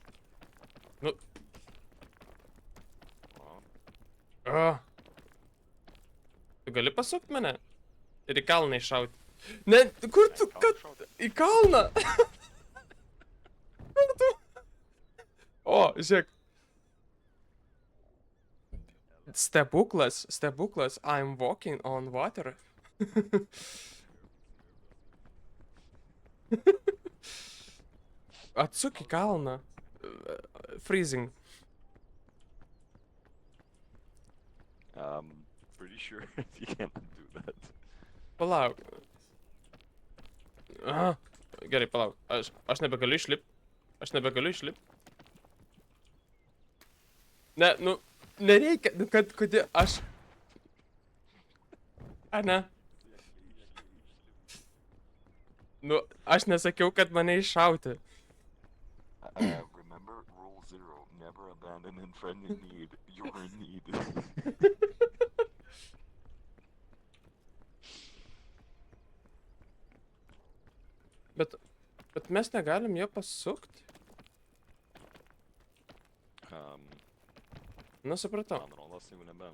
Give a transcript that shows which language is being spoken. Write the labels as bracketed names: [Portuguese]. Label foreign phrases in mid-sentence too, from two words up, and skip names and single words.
[Lithuanian] Nu... Tu gali pasukt mane? Ir į kalną iššauti. Ne, kur tu, kad... Į kalną! Kur tu? O, žiūrėk. Stebuklas, [English] I'm walking on water. [Lithuanian] Atsuk į kalną. [English] Freezing. Pretty sure you can't do that. [Lithuanian] Palauk. Aha. Gerai, palauk. Aš nebegaliu išlip. Ne, nu, nereikia, nu, kodėl aš... Ar ne? Nu, aš nesakiau, kad mane iššauti. [English] Remember rule 0, never abandon a friend in need. You're in need. [Lithuanian] Bet mes negalim jo pasukti. Nu, supratau. Man rodos, jeigu nebe.